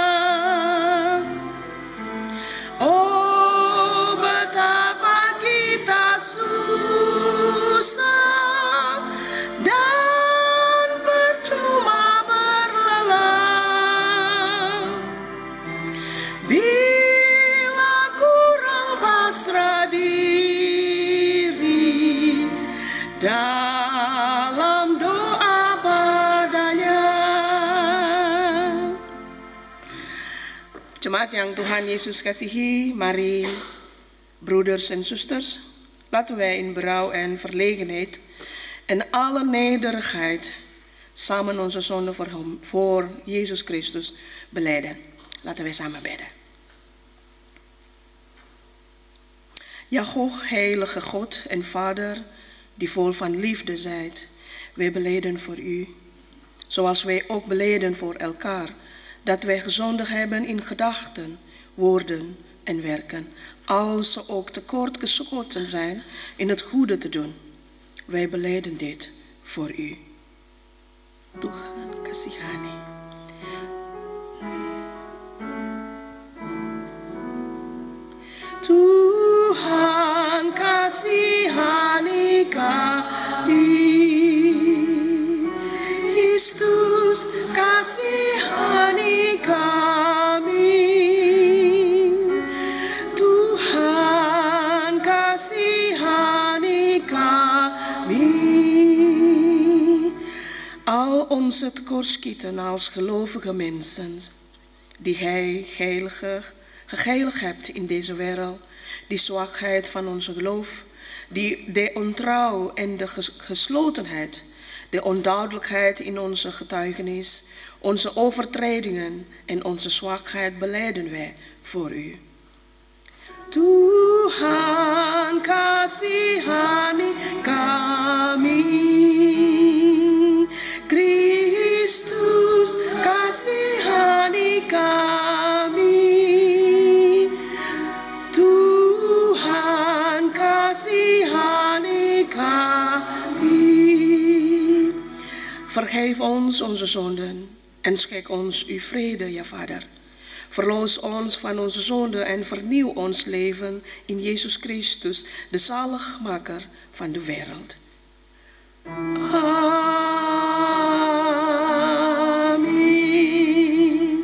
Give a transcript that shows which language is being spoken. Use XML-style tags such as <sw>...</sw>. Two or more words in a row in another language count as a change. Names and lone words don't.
<id>Oh, betapa kita susah dan percuma berlelah bila kurang pasrah diri dalam doa padanya. Jemaat yang Tuhan Yesus kasihi, mari</id> <nl>broeders en zusters, laten wij in berouw en verlegenheid en alle nederigheid samen onze zonde voor Jezus Christus belijden. Laten wij samen bidden. Ja, heilige God en Vader, die vol van liefde zijt, wij belijden voor u, zoals wij ook belijden voor elkaar, dat wij gezondigd hebben in gedachten, woorden en werken, als ze ook tekortgeschoten zijn in het goede te doen. Wij belijden dit voor u.</nl> <id>Tuhan kasihani. Tuhan kasihani kami. Kristus kasihani kami. Tuhan kasihani kami.</id> <nl>Al onze tekortschieten als gelovige mensen, die gij geheiligd hebt in deze wereld, die zwakheid van onze geloof, de ontrouw en de geslotenheid, de onduidelijkheid in onze getuigenis, onze overtredingen en onze zwakheid belijden wij voor u.</nl> <id>Tuhan kasihani kami. Kristus kasihani kami. Tuhan kasihani kami.</id> <nl>Vergeef ons onze zonden en schenk ons uw vrede, ja Vader. Verloos ons van onze zonden en vernieuw ons leven in Jezus Christus, de zaligmaker van de wereld. Amen.</nl>